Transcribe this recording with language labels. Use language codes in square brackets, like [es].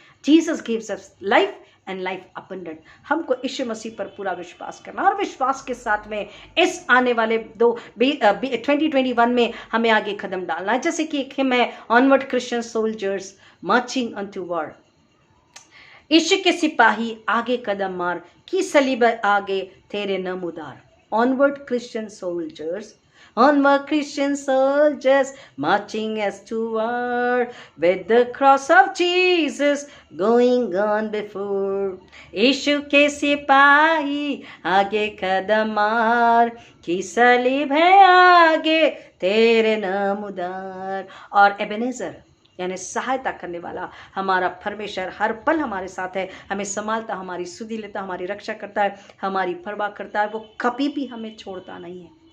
[en] Jesus gives us life and life abundant. [hi] हमको यीशु मसीह पर पूरा विश्वास करना और विश्वास के साथ में इस आने वाले 2021 में हमें आगे कदम डालना है। जैसे कि एक हिम है, [en] Onward Christian soldiers marching unto war. [hi] यीशु के सिपाही आगे कदम मार की सलीब आगे तेरे नाम उदार। [en] Onward Christian soldiers, onward Christian soldiers marching as to war with the cross of Jesus going on before। [hi] यीशु के सिपाही आगे कदम मार की सलीब है आगे तेरे नाम उदार। और एबेनेजर यानी सहायता करने वाला हमारा परमेश्वर हर पल हमारे साथ है, हमें संभालता, हमारी सुधि लेता, हमारी रक्षा करता है, हमारी परवाह करता है, वो कभी भी हमें छोड़ता नहीं है।